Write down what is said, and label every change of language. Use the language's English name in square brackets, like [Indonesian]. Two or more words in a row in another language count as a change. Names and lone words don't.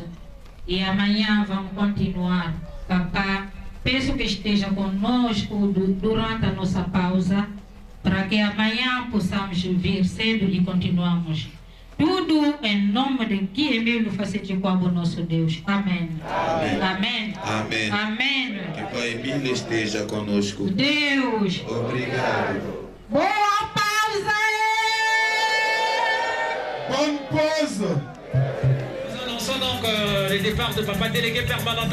[Portuguese] E amanhã vamos continuar. Papá, peço que esteja conosco durante a nossa pausa, para que amanhã possamos vir cedo e continuamos. Tudo em nome de que Emílio Facete Kwabo, nosso Deus. Amém. Amém. Amém. Amém. Amém. Que Pai Emílio esteja conosco. Deus. Obrigado. Boa pausa! [French] Bonne pause. Nous annonçons donc les départs de Papa délégué permanent.